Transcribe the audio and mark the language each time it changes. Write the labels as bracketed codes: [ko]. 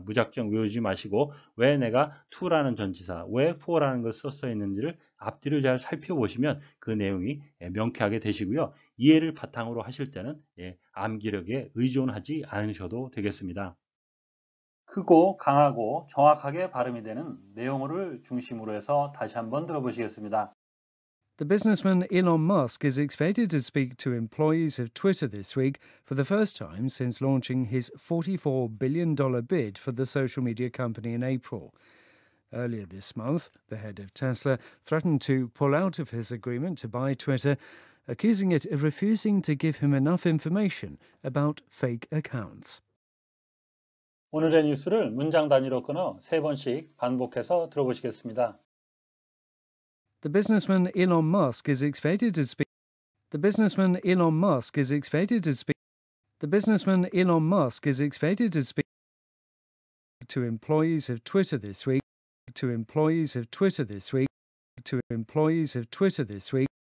[ko] 무작정 외우지 마시고 왜 내가 to라는 전치사, 왜 for라는 것을 썼어 있는지를 앞뒤를 잘 살펴보시면 그 내용이 명쾌하게 되시고요. 이해를 바탕으로 하실 때는 암기력에 의존하지 않으셔도 되겠습니다. 크고 강하고 정확하게 발음이 되는 내용어를 중심으로 해서 다시 한번 들어보시겠습니다. [en] The businessman Elon Musk is expected to speak to employees of Twitter this week for the first time since launching his $44 billion bid for the social media company in April. Earlier this month, the head of Tesla threatened to pull out of his agreement to buy Twitter, accusing it of refusing to give him enough information about fake accounts. [ko] 오늘의 뉴스를 문장 단위로 끊어 3번씩 반복해서 들어보시겠습니다. [en] The businessman Elon Musk is expected to speak. The businessman Elon Musk is expected to speak. The businessman Elon Musk is expected to speak to employees of Twitter this week. To employees of Twitter this week. To employees of Twitter this week.